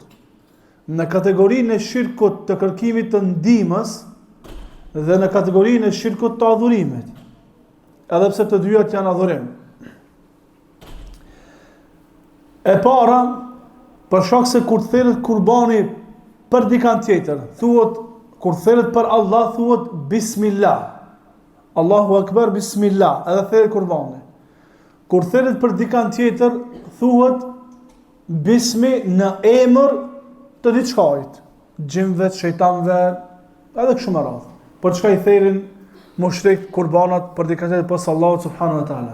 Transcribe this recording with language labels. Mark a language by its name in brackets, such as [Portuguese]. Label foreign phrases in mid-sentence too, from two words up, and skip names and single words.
[Albanian] Në kategorinë e shirkut të kërkimit të ndihmës dhe në kategorinë e shirkut të adhurimit. Edhe pse të dyja janë adhurim. E para, për shkak se kur therret kurbani për dikant tjetër, thuhet kur therret për Allah thuhet bismillah. [Arabic] الله أكبر بسم الله, [Albanian] edhe therë kurbani. kur thirret për dikant tjetër, thuhet bismi në emër të diçkajt, gjimve, shejtanëve, edhe kështu me radhë. Për çka i thirrin mushrik kurbanat për dikant tjetër pas Allahut [Arabic] سبحانه وتعالى.